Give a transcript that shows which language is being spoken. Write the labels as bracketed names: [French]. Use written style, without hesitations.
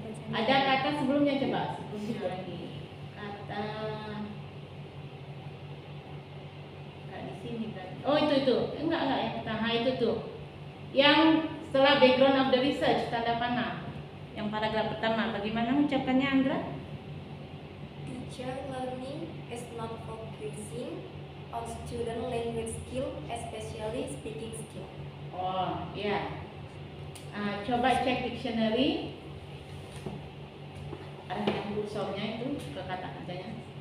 [Indonesian] Ada kata sebelumnya coba, sebelumnya lagi kata nggak di sini kan? Oh itu enggak yang pertama itu tuh yang setelah background of the research tanda panah yang paragraf pertama. Bagaimana mengucapkannya Andra? [English] Teacher learning is not focusing on student language skill, especially speaking skill. [Indonesian] Oh ya. Coba cek dictionary. Ada yang kursornya itu ke kata-katanya.